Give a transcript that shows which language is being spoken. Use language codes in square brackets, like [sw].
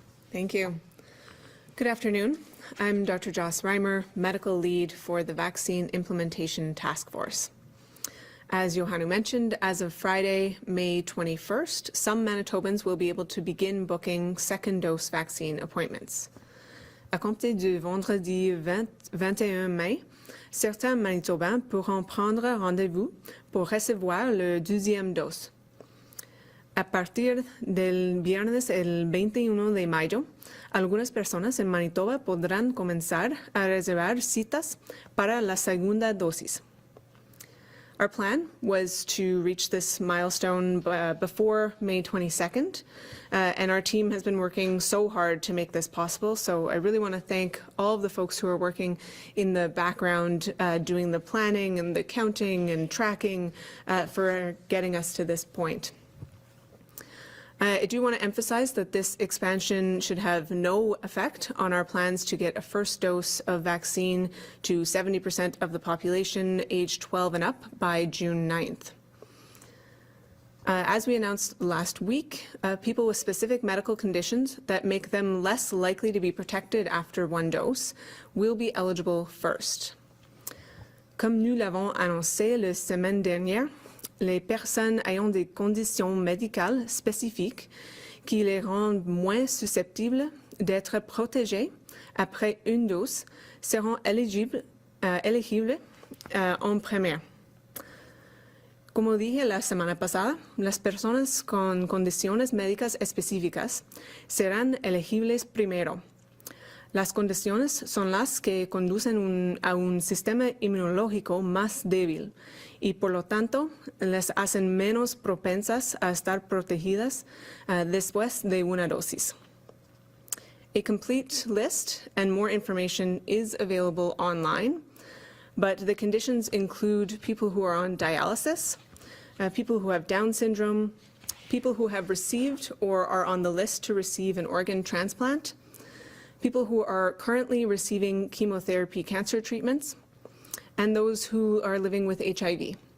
[en] Thank you. Good afternoon. I'm Dr. Joss Reimer, medical lead for the Vaccine Implementation Task Force. As Johanu mentioned, as of Friday, May 21st, some Manitobans will be able to begin booking second dose vaccine appointments. [fr] À compter du vendredi 21 mai, certains Manitobans pourront prendre rendez-vous pour recevoir leur deuxième dose. [es] A partir del viernes el 21 de mayo, algunas personas en Manitoba podrán comenzar a reservar citas para la segunda dosis. [en] Our plan was to reach this milestone before May 22nd, and our team has been working so hard to make this possible. So I really want to thank all of the folks who are working in the background, doing the planning and the counting and tracking for getting us to this point. I do want to emphasize that this expansion should have no effect on our plans to get a first dose of vaccine to 70% of the population aged 12 and up by June 9th. As we announced last week, people with specific medical conditions that make them less likely to be protected after one dose will be eligible first. [fr] Comme nous l'avons annoncé la semaine dernière, les personnes ayant des conditions médicales spécifiques qui les rendent moins susceptibles d'être protégées après une dose seront éligibles en première. [es] Como dije la semana pasada, las personas con condiciones médicas específicas serán elegibles primero. Las condiciones son las que conducen a un sistema inmunológico más débil y por lo tanto les hacen menos propensas a estar protegidas después de una dosis. [en] A complete list and more information is available online, but the conditions include people who are on dialysis, people who have Down syndrome, people who have received or are on the list to receive an organ transplant, people who are currently receiving chemotherapy cancer treatments, and those who are living with HIV.